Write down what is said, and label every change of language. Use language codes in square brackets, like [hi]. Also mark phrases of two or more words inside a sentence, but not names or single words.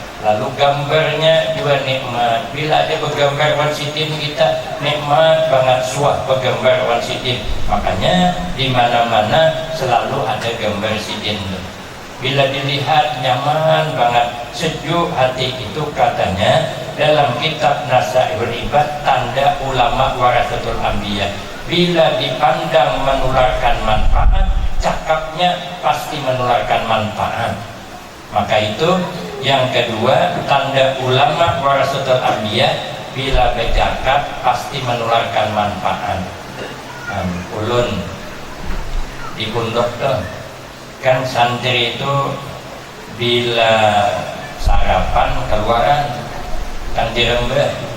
[bjn] Lalu gambarnya juga nikmat. Bila ada bergambar wan sidin kita nikmat banget, suah bergambar wan sidin. [id] Makanya di mana-mana selalu ada gambar sidin. Bila dilihat nyaman banget, sejuk hati. Itu katanya dalam kitab Nasaihul Ibad, tanda ulama [ar] ورثة الأنبياء. [id] Bila dipandang menularkan manfaat, cakapnya pasti menularkan manfaat. Maka itu yang kedua, tanda ulama [ar] ورثة الأنبياء, [id] bila bercakap pasti menularkan manfaat. [bjn] Ulun di pondok tuh kan santri itu bila sarapan keluaran kan dirembah.